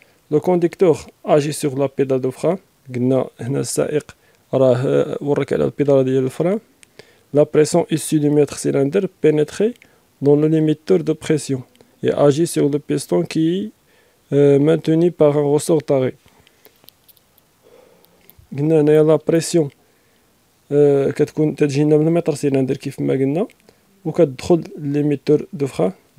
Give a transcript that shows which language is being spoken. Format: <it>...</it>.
<ar>لو كونديكتور اجي سور لا بيدال دو فران، قلنا هنا السائق راه ورك على البيدال ديال الفران.</ar> <fr>La pression issue du mètre cylindre pénétrait dans le limiteur de pression et agit sur le piston qui est maintenu par un ressort taré.</fr> <ar>قلنا هنايا لا بريسيون كتكون تجينا من المتر سيلندر كيف ما قلنا، وكتدخل ليميتور دو فران</ar>